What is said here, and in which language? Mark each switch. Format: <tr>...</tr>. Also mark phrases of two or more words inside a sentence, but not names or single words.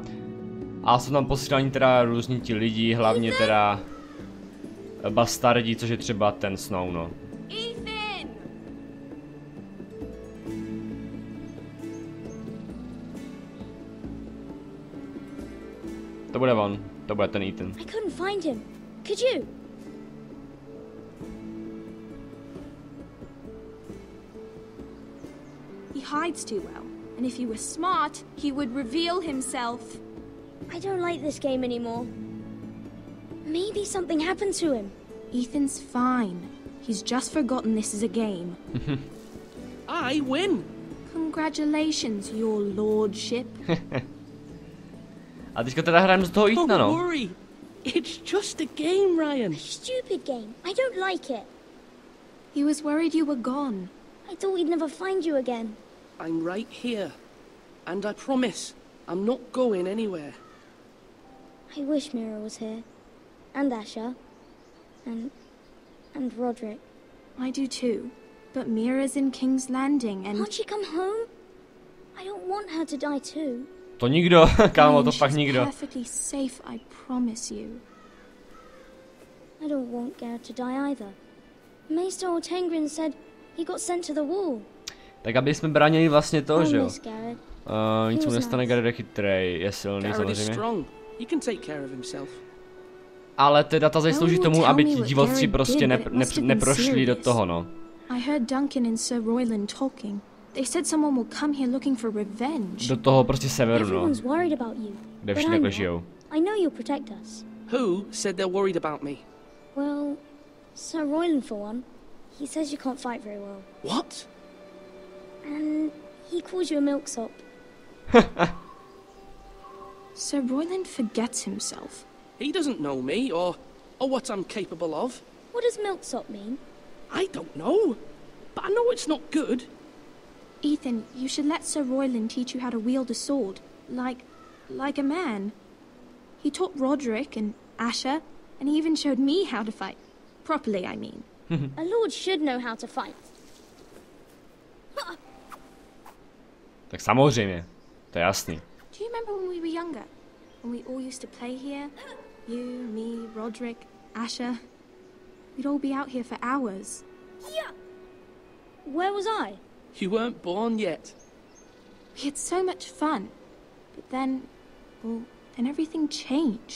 <cs>A jsou tam posílání teda různí ti lidi, hlavně teda bastardi, což je třeba ten Snow, no. To bude on, to bude ten Ethan.</cs> <en>I couldn't find him. Could you? He hides too well, and if he were smart, he would reveal himself. I don't like this game anymore. Maybe something happened to him. Ethan's fine. He's just forgotten this is a game. I win. Congratulations, your lordship.</en> <cs>A teďka teda hrajeme z toho Ethana, no.</cs> <en>Don't worry. It's just a game, Ryan. A stupid game. I don't like it. He was worried you were gone. I thought we'd never find you again. I'm right here. And I promise, I'm not going anywhere. I wish Mira was here. And Asher. And Roderick. I do too. But Mira's in King's Landing and... Can't she come home? I don't want her to die too.</en> <cs>To nikdo, kámo, to fakt nikdo.</cs> <en>Perfectly safe, I promise you. I don't want Garrett to die either. Maester Ortengrin said he got sent to the wall.</en> <cs>Tak aby jsme bránili vlastně to, že jo. Nic mu</cs> <en>He was</en> <cs>nestane,</cs> <en>nice.</en> <cs>Garrett je chytrej, je silný</cs> <en>Garrett is</en> <cs>samozřejmě.</cs> <en>strong. He can take care of himself.</en> <cs>Ale teda ta zaslouží tomu, aby ti divovci</cs> <en>Garrett</en> <cs>prostě</cs> <en>did, but it must have been</en> <cs>neprošli do</cs> <en>serious.</en> <cs>toho, no.</cs> <en>I heard Duncan and Sir Royland talking. They said someone will come here looking for revenge.</en> <cs>Do toho prostě severu, no.</cs> <en>Everyone's worried about you.</en> <cs>Kde</cs> <en>but</en> <cs>všichni</cs> <en>I'm</en> <cs>takhle</cs> <en>not.</en> <cs>žijou.</cs> <en>I know you'll protect us. Who said they're worried about me? Well, Sir Royland for one. He says you can't fight very well. What? And he calls you a milksop. Sir Royland forgets himself. He doesn't know me or what I'm capable of. What does milksop mean? I don't know. But I know it's not good. Ethan, you should let Sir Royland teach you how to wield a sword. Like a man. He taught Roderick and Asher, and he even showed me how to fight. Properly, I mean. A lord should know how to fight.</en> <cs>Tak samozřejmě, to je jasný.</cs> <en>Do you remember when we were younger? When we all used to play here? You, me, Roderick, Asher. We'd all be out here for hours. Yeah. Where was I? You weren't born yet. We had so much fun. But then, well, then everything changed.</en>